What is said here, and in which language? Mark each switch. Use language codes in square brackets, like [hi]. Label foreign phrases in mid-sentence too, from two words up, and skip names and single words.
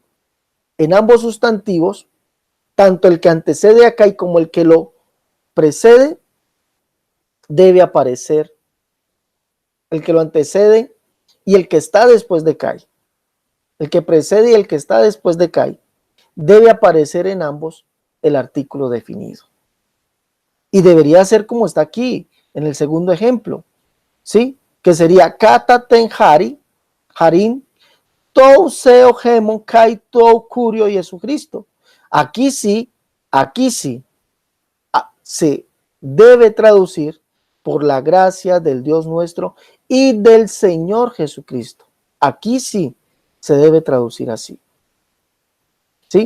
[es] En ambos sustantivos, tanto el que antecede a kai como el que lo precede, debe aparecer el que lo antecede y el que está después de kai. El que precede y el que está después de kai, debe aparecer en ambos el artículo definido. Y debería ser como está aquí, en el segundo ejemplo, ¿sí? que sería [el] κατὰ τὴν χάριν, τοῦ θεοῦ ἡμῶν καὶ τοῦ κυρίου Jesucristo. [es] Aquí sí, se debe traducir por la gracia del Dios nuestro y del Señor Jesucristo. Aquí sí se debe traducir así. ¿Sí?